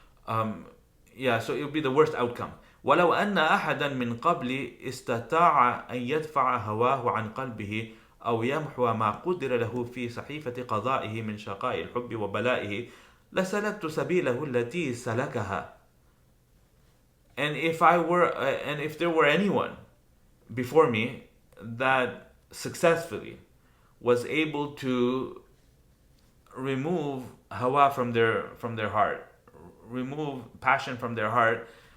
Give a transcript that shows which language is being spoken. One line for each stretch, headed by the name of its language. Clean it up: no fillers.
English: So it would be the worst outcome.
Arabic: ولو أن أحدا من قبلي استطاع أن يدفع هواه عن قلبه أو يمحو ما قدر له في صحيفة قضائه من شقاء الحب وبلائه لسلكت سبيله التي سلكها.
English: And if there were anyone before me that successfully was able to remove hawa from their heart, remove passion from their heart,